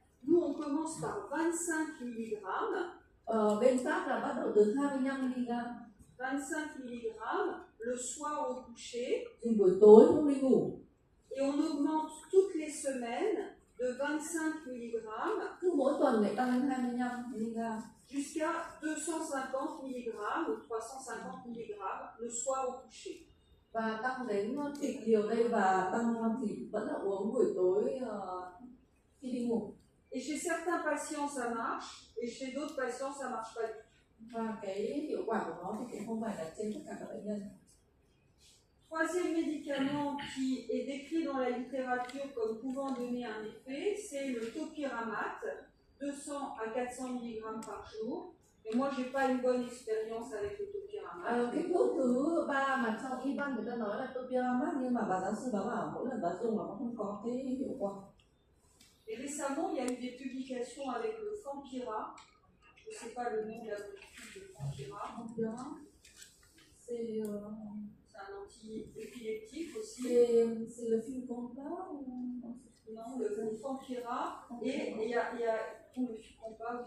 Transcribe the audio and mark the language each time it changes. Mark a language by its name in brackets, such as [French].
[French] Nous on commence par 25 mg. [Vietnamese] Bên Pháp là bắt đầu từ 25 mg. [French] 25 mg le soir au coucher. [Vietnamese] Dùng buổi tối lúc đi ngủ. [French] Et on augmente toutes les semaines de 25 mg. [Vietnamese] Cứ mỗi tuần lại tăng lên 25 mg. [French] Jusqu'à 250 mg ou 350 mg le soir au coucher. [Vietnamese] Và tăng đến kịch liều đây, và tăng thì vẫn là uống buổi tối khi đi ngủ. [French] Et chez certains patients ça marche, et chez d'autres patients ça marche pas du tout. [Vietnamese] Và cái hiệu quả của nó thì cũng không phải là trên tất cả các bệnh nhân. [French] Troisième médicament qui est décrit dans la littérature comme pouvant donner un effet, c'est le topiramate, 200 à 400 mg par jour. Et moi, j'ai pas une bonne expérience avec le topiramate. [Vietnamese] Cái thuốc thứ ba mà trong y văn người ta nói là topiramate, nhưng mà bà giáo sư bảo mỗi lần bà dùng mà nó không có cái hiệu quả. [French] Et récemment, il y a eu des publications avec le Fampira. Je ne sais pas le nom de la molécule de Fampira. C'est un anti-épileptique aussi. C'est le Fincompa ou non, le Fampira. Et il y a le Fincompa,